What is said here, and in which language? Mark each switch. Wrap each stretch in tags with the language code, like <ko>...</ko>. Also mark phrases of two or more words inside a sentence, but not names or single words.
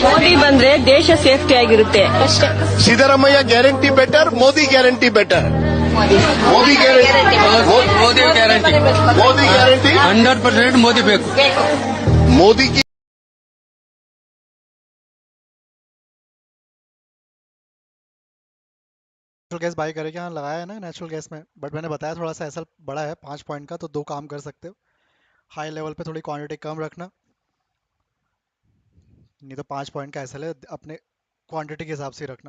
<kn>ಮೋದಿ ಬಂದ್ರೆ ದೇಶ ಸೇಫ್ಟಿ ಆಗಿರುತ್ತೆ ಅಷ್ಟೇ. ಸಿದ್ದರಾಮಯ್ಯ</kn> <en>guarantee better,</en> <kn>ಮೋದಿ</kn> <en>guarantee better.</en> <kn>ಮೋದಿ ಗ್ಯಾರಂಟಿ 100% ಮೋದಿ ಬೇಕು.</kn> <hi>ಮೋದಿ की</hi> <en>natural gas buy</en> <hi>करके यहाँ लगाया है ना</hi> <en>natural gas</en> <hi>में, बट मैंने बताया थोड़ा सा एसएल बड़ा है 5 पॉइंट का, तो 2 काम कर सकते हो।</hi> <en>high level</en> <hi>पे थोड़ी क्वांटिटी कम रखना, नहीं तो 5 पॉइंट का एसएल है, अपने क्वांटिटी के हिसाब से रखना।</hi>